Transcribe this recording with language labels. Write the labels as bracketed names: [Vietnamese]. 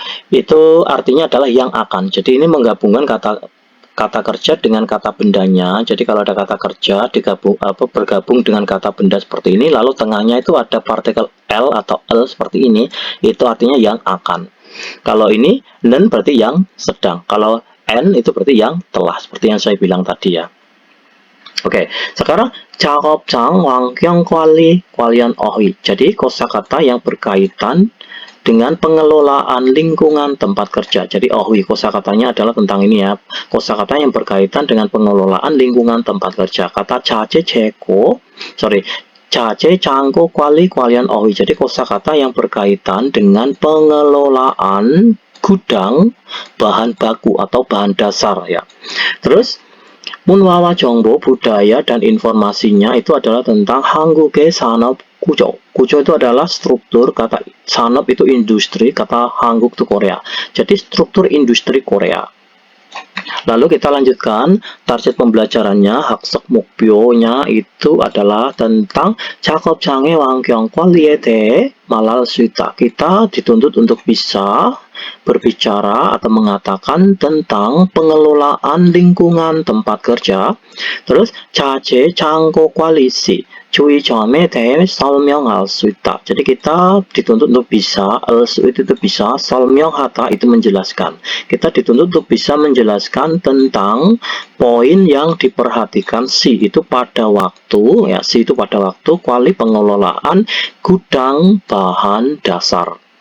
[Indonesian] Itu artinya adalah yang akan. Jadi ini menggabungkan kata kerja dengan kata bendanya. Jadi kalau ada kata kerja bergabung dengan kata benda seperti ini, lalu tengahnya itu ada partikel L atau L seperti ini, itu artinya yang akan. Kalau ini nen berarti yang sedang. Kalau N itu berarti yang telah, seperti yang saya bilang tadi ya. Oke, sekarang [Korean] 작업장 환경 관리, 관련 어휘. [Indonesian] Jadi kosakata yang berkaitan dengan pengelolaan lingkungan tempat kerja. Jadi 어휘 kosakatanya adalah tentang ini ya. Kosakata yang berkaitan dengan pengelolaan lingkungan tempat kerja. [Korean] Kata 자재 재고, 자재 창고 관리 관련 어휘. [Indonesian] Jadi kosakata yang berkaitan dengan pengelolaan gudang bahan baku atau bahan dasar ya. Terus Munwawa Jongbo, budaya dan informasinya itu adalah tentang [Korean] Hanguk의 산업 구조. [Indonesian] Kujo itu adalah struktur, kata sanop itu industri, kata Hanguk itu Korea. Jadi struktur industri Korea. Lalu kita lanjutkan target pembelajarannya. [Korean] Haksek mukbyonya [Indonesian] itu adalah tentang [Korean] 작업장의 환경 관리에 대해 말할 수 있다. [Indonesian] Kita dituntut untuk bisa berbicara atau mengatakan tentang pengelolaan lingkungan tempat kerja. Terus [Korean] 자재 창고 관리시 주의점에 대해 설명할 수 있다. [Indonesian] Jadi kita dituntut untuk bisa, itu bisa, 설명하다 itu menjelaskan. Kita dituntut untuk bisa menjelaskan tentang poin yang diperhatikan si itu pada waktu, ya si itu pada waktu kuali pengelolaan gudang bahan dasar.